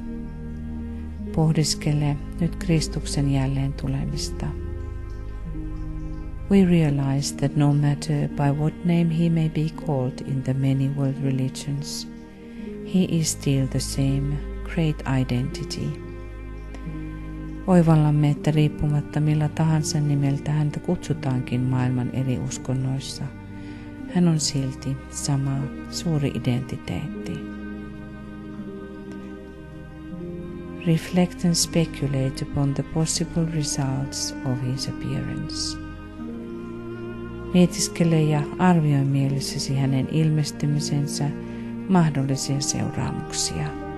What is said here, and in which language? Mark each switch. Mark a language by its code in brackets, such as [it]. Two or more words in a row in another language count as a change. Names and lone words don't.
[fi] Pohdiskele nyt Kristuksen jälleen tulemista. [en] We realize that no matter by what name he may be called in the many world religions, he is still the same great identity. [fi] Oivallamme, että riippumatta millä tahansa nimeltä häntä kutsutaankin maailman eri uskonnoissa, hän on silti sama suuri identiteetti. [en] Reflect and speculate upon the possible results of his appearance. [fi] Mietiskele ja arvioi mielessäsi hänen ilmestymisensä mahdollisia seuraamuksia.